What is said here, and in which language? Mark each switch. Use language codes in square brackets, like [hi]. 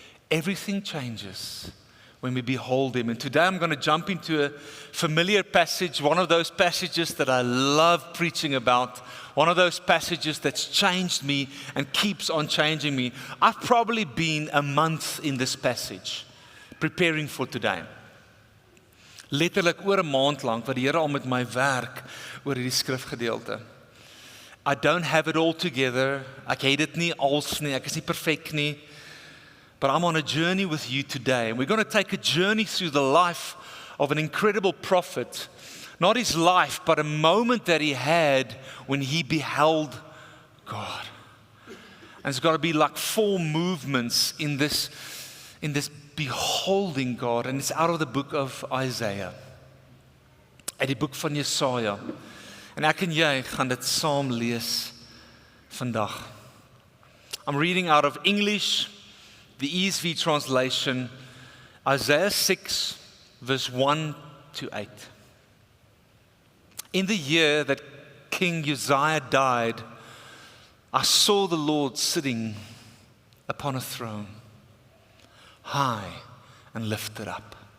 [en] Everything changes when we behold him. And today I'm going to jump into a familiar passage, one of those passages that I love preaching about, one of those passages that's changed me and keeps on changing me. I've probably been a month in this passage, preparing for today. [af] Letterlik oor 'n maand lank wat die Here al met my werk oor hierdie skrifgedeelte. [en] I don't have it all together. [af] Ek het dit nie als nie, ek is nie perfek nie. [en] But I'm on a journey with you today. And we're going to take a journey through the life of an incredible prophet. Not his life, but a moment that he had when he beheld God. And it's got to be like 4 movements in this beholding God. And it's out of the book of Isaiah. [af] Uit die boek van Jesaja. En ek en jy gaan dit saam lees vandag. [en] I'm reading out of English, the ESV translation, Isaiah 6, verse 1 to 8. In the year that King Uzziah died, I saw the Lord sitting upon a throne, high and lifted up.